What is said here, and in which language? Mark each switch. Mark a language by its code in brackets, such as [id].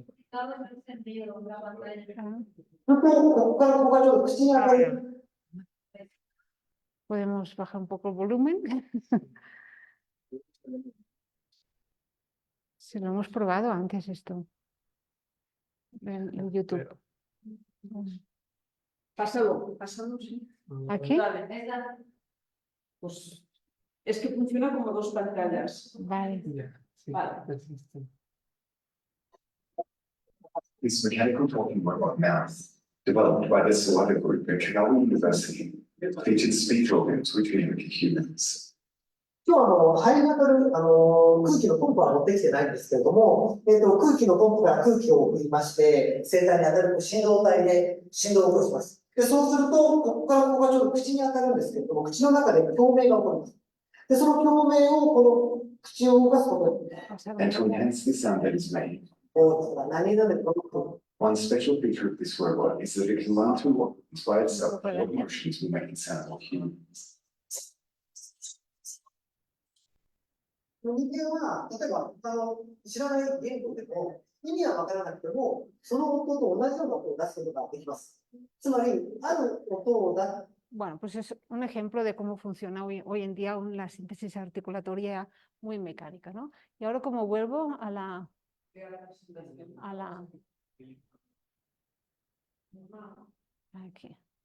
[es] Todo en el sentido, la pantalla. Ah, [ja] ここからここがちょっと口に当たる。 [es] Podemos bajar un poco el volumen. Si lo hemos probado antes esto en YouTube. Pásalo, sí. ¿Aquí? Dale. Esa. Pues es que funciona como dos pantallas. Vale. Vale. [en] This mechanical talking robot mouse, developed by the Sawada Group at Chicago University, featured speech organs which mimic humans. [ja] 今日肺に当たる空気のポンプは持ってきてないんですけれども、空気のポンプが空気を送りまして、声帯に当たる振動体で振動を起こします。で、そうすると、ここからここがちょっと口に当たるんですけれども、口の中で共鳴が起こります。で、その共鳴をこの口を動かすことによって、 [en] And to enhance the sound that is made, [ja] 何々でこの [en] one special feature of this robot is that it can learn to walk by itself what motions will make it sound like humans. [ja] 人間は、例えば、知らない言語でも、意味はわからなくても、その音と同じような音を出すことができます。つまり、ある音を出す。 [es] Bueno, pues es un ejemplo de cómo funciona hoy en día la síntesis articulatoria muy mecánica, ¿no? Y ahora como vuelvo a la... Aquí.